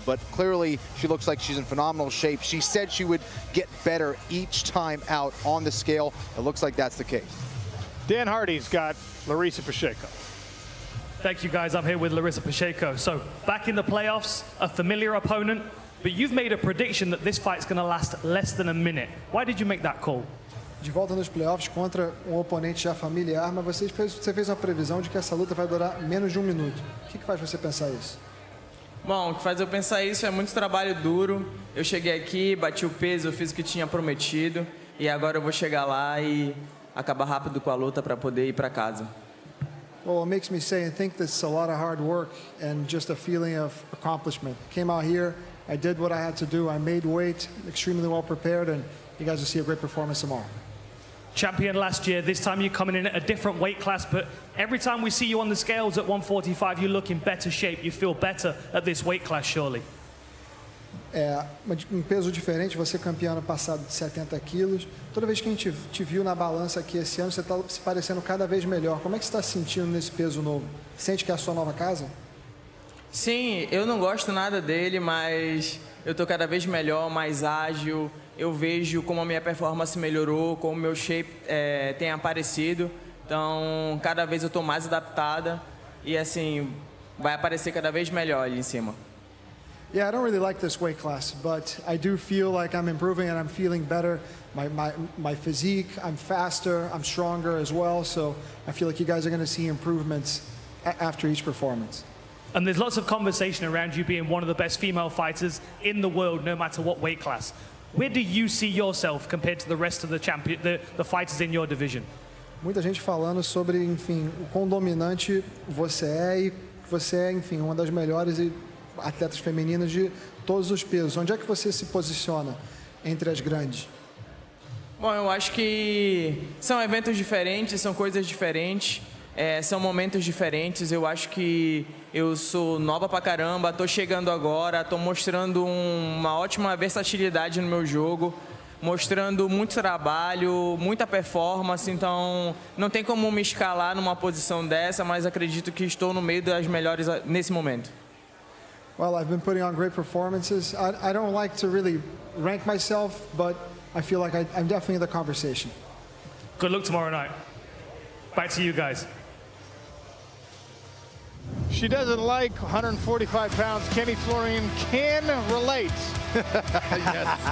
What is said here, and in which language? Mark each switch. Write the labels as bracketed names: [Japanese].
[English] But clearly, she looks like she's in phenomenal shape. She said she would get better each time out on the scale. It looks like that's the case. Dan Hardy's got Larisa Pacheco. Thank you, guys. I'm here with Larisa Pacheco. So back in the playoffs, a familiar opponent, but you've made a prediction that this fight's going to last less than a minute. Why did you make that call? [Portuguese] de volta nos playoffs contra um oponente já familiar, mas você fez uma previsão de que essa luta vai durar menos de 1 minuto. O que faz você pensar isso? Bom, o que faz eu pensar isso é muito trabalho duro. Eu cheguei aqui, bati o peso, eu fiz o que tinha prometido e agora eu vou chegar lá e acabar rápido com a luta para poder ir para casa. [English] Well, it makes me say and think this is a lot of hard work and just a feeling of accomplishment. Came out here, I did what I had to do. I made weight, extremely well prepared, and you guys will see a great performance tomorrow. Champion last year, this time you're coming in at a different weight class, but every time we see you on the scales at 145, you look in better shape. You feel better at this weight class, surely. [Portuguese] Um peso diferente, você campeão ano passado de 70 quilos. Toda vez que a gente te viu na balança aqui esse ano, você está se parecendo cada vez melhor. Como é que você está se sentindo nesse peso novo? Sente que é a sua nova casa? Sim, eu não gosto nada dele, mas eu tô cada vez melhor, mais ágil. Eu vejo como a minha performance melhorou, como o meu shape tem aparecido. Então, cada vez eu tô mais adaptada e assim, vai aparecer cada vez melhor ali em cima. [English] Yeah, I don't really like this weight class, but I do feel like I'm improving and I'm feeling better. My physique, I'm faster, I'm stronger as well. So I feel like you guys are going to see improvements after each performance. And there's lots of conversation around you being one of the best female fighters in the world, no matter what weight class. Where do you see yourself compared to the rest of the fighters in your division? [Portuguese] Muita gente falando sobre, enfim, o quão dominante você é e você é, enfim, uma das melhores atletas femininas de todos os pesos. Onde é que você se posiciona entre as grandes? Bom, eu acho que são eventos diferentes, são coisas diferentes, são momentos diferentes. Eu acho que eu sou nova pra caramba, tô chegando agora, tô mostrando uma ótima versatilidade no meu jogo, mostrando muito trabalho, muita performance, então não tem como me escalar numa posição dessa, mas acredito que estou no meio das melhores nesse momento. [English] Well, I've been putting on great performances. I don't like to really rank myself, but I feel like I'm definitely in the conversation. Good luck tomorrow night. Back to you guys. She doesn't like 145 pounds. Kenny Florian can relate. Yes.